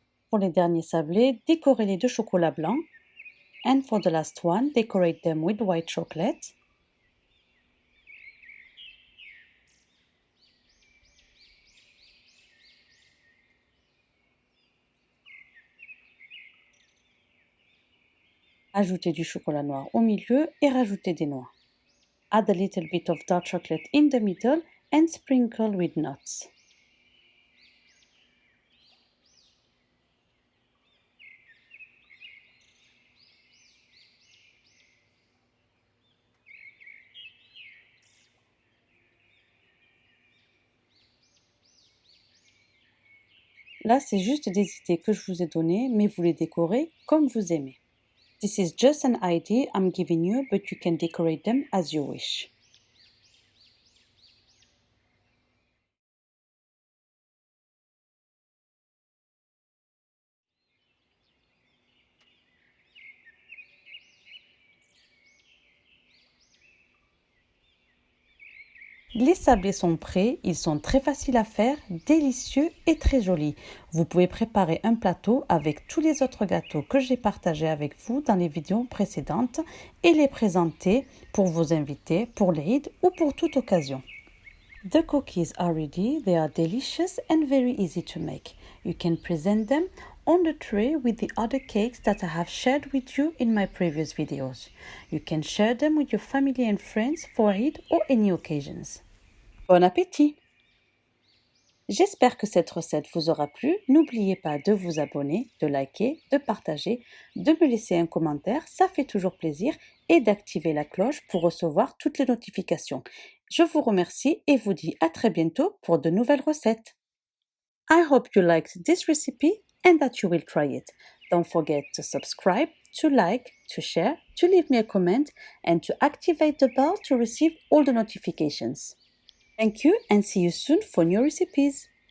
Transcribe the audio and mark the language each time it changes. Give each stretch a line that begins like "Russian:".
French: Pour les derniers sablés, décorez-les de chocolat blanc.
English: And for the last one, decorate them with white chocolate.
French: Ajoutez du chocolat noir au milieu et rajoutez des noix.
English: Add a little bit of dark chocolate in the middle and sprinkle with nuts.
French: Là, c'est juste des idées que je vous ai données, mais vous les décorez comme vous aimez.
English: This is just an idea I'm giving you, but you can decorate them as you wish.
French: Les sablés sont prêts, ils sont très faciles à faire, délicieux et très jolis. Vous pouvez préparer un plateau avec tous les autres gâteaux que j'ai partagés avec vous dans les vidéos précédentes et les présenter pour vos invités, pour l'Eid ou pour toute occasion.
English: The cookies are ready, they are delicious and very easy to make. You can present them on the tray with the other cakes that I have shared with you in my previous videos. You can share them with your family and friends for Eid or any occasions.
French: Bon appétit! J'espère que cette recette vous aura plu. N'oubliez pas de vous abonner, de liker, de partager, de me laisser un commentaire, ça fait toujours plaisir, et d'activer la cloche pour recevoir toutes les notifications. Je vous remercie et vous dis à très bientôt pour de nouvelles recettes.
English: I hope you liked this recipe and that you will try it. Don't forget to subscribe, to like, to share, to leave me a comment, and to activate the bell to receive all the notifications. Thank you and see you soon for new recipes.